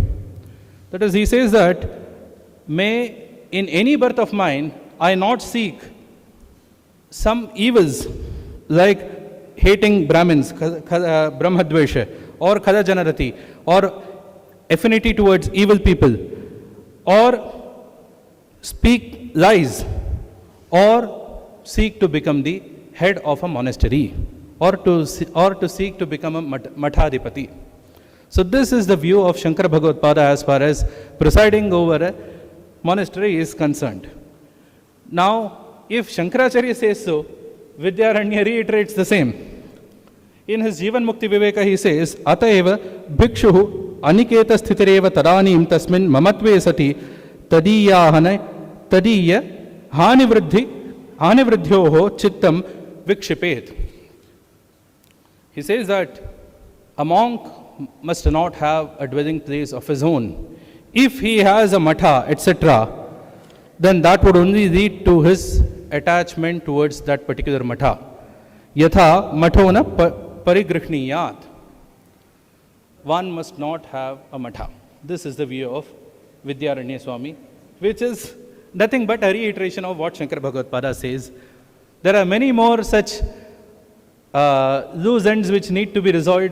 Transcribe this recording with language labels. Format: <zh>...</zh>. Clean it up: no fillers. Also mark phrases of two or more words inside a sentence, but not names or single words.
<en>That is, he says that, may in any birth of mine I not seek some evils like hating Brahmins, Brahmadvesha, or Khalajanarati, or affinity towards evil people, or speak lies, or seek to become the head of a monastery, or to seek to become a Mathadipati. So this is the view of Shankara Bhagavad-pada as far as presiding over a monastery is concerned. Now, if Shankaracharya says so, Vidyaranya reiterates the same. In his Jivan Mukti Viveka he says,</en> <sa>अतएव भिक्षुः अनिकेत स्थितिरेव तदानीं तस्मिन् ममत्वे सति तदीय हानिवृद्ध्योः चित्तं विक्षिपेत्.</sa> <en>He says that a monk must not have a dwelling place of his own. If he has a matha, etc., then that would only lead to his attachment towards that particular matha.</en> <sa>यथा मठोन परिगृह्णीयात्.</sa> <en>One must not have a matha. This is the view of Vidyaranya Swami, which is nothing but a reiteration of what Shankara Bhagavad-pada says. There are many more such loose ends which need to be resolved.</en>